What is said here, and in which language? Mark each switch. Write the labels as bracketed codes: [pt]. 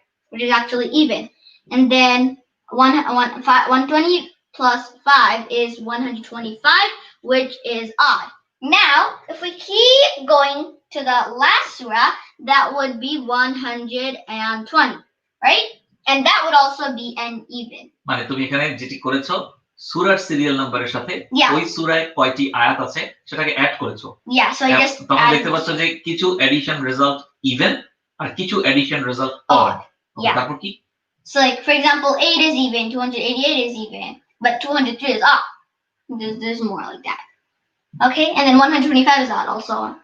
[en] Which is actually even. And then 120 plus 5 is 125, which is odd. Now, if we keep going to the last surah, that would be 120, right? And that would also be an even. [bn] মানে তুমি এখানে যেটি করেছো সূরার serial নাম্বারের সাথে ওই সূরায় কয়টি আয়াত আছে সেটাকে অ্যাড করেছো [en] Yeah, so I just [bn] তখন দেখতে পাচ্ছ যে কিছু এডিশন রেজাল্ট ইভেন আর কিছু এডিশন রেজাল্ট অড তারপর কি [en] So like for example 8 is even, 288 is even, but 203 is odd. There's more like that. Okay, and then 125 is odd also.